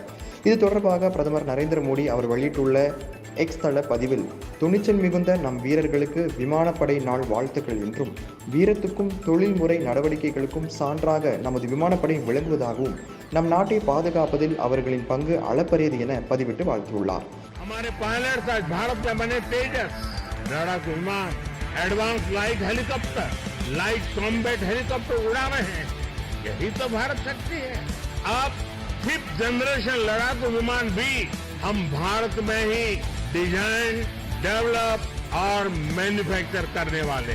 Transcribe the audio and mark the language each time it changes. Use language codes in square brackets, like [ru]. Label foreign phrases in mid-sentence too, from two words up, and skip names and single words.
[ta] இது தொடர்பாக பிரதமர் நரேந்திர மோடி அவர் வெளியிட்டுள்ள எக்ஸ் தள பதிவில், துணிச்சல் மிகுந்த நம் வீரர்களுக்கு விமானப்படை நாள் வாழ்த்துக்கள் என்றும், வீரத்துக்கும் தொழில்முறை நடவடிக்கைகளுக்கும் சான்றாக நமது விமானப்படை விளங்குவதாகவும், நம் நாட்டை பாதுகாப்பதில் அவர்களின் பங்கு அளப்பரியது என பதிவிட்டு வாழ்த்தியுள்ளார். [hi] हमारे पायलट्स आज भारत में बने तेजस लड़ाकू विमान, [en] advance light helicopter, light combat helicopter [hi] उड़ा रहे हैं। यही तो भारत शक्ति है। अब 5th जनरेशन लड़ाकू विमान भी हम भारत में ही [en] design, develop [hi] और मैन्युफैक्चर करने वाले।